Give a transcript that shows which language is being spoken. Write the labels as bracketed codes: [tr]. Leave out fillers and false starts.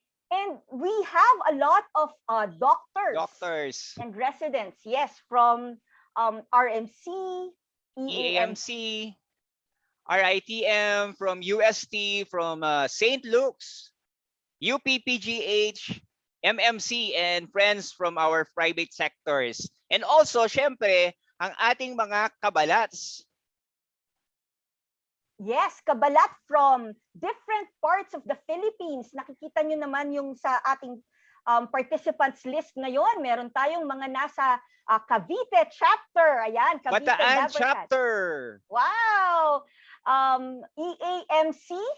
[en] And we have a lot of doctors and residents, yes, from RMC, EAMC, RITM, from UST, from St. Luke's, UPPGH, MMC, and friends from our private sectors. And also, [tl] syempre, ang ating mga kabalats. [en] Yes, kabalat from different parts of the Philippines. [tl] Nakikita nyo naman yung sa ating participants list ngayon. Meron tayong mga nasa Cavite chapter. Ayan, Cavite Bataan Laboratory. chapter. Wow! EAMC